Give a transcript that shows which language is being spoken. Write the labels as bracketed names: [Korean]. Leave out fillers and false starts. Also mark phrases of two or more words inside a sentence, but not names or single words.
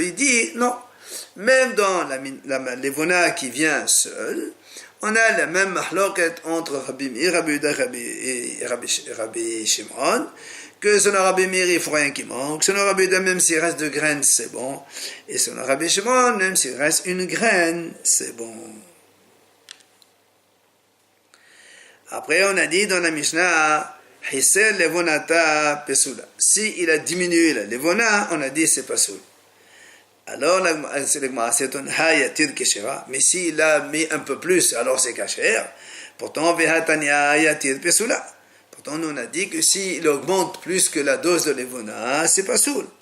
[French] Il dit non, même dans la levona qui vient seule, on a la même mahloket entre Rabbi Meir, Rabbi Yehuda et Rabbi Shimon, que selon Rabbi Meir, il ne faut rien qui manque. Selon Rabbi Yehuda, même s'il reste deux graines, c'est bon. Et selon Rabbi Shimon, même s'il reste une graine, c'est bon. Après, on a dit dans la Mishnah, [Hebrew] חיסר לבונתה פסולה. [French] Si il a diminué la levona, on a dit c'est pasoul. Alors, c'est un [Hebrew] היתיר כשרה. [French] Mais s'il a mis un peu plus, alors c'est kasher. Pourtant, [Hebrew] והתניא היתיר פסולה. [French] Pourtant, nous on a dit que s'il augmente plus que la dose de levona, c'est pasoul.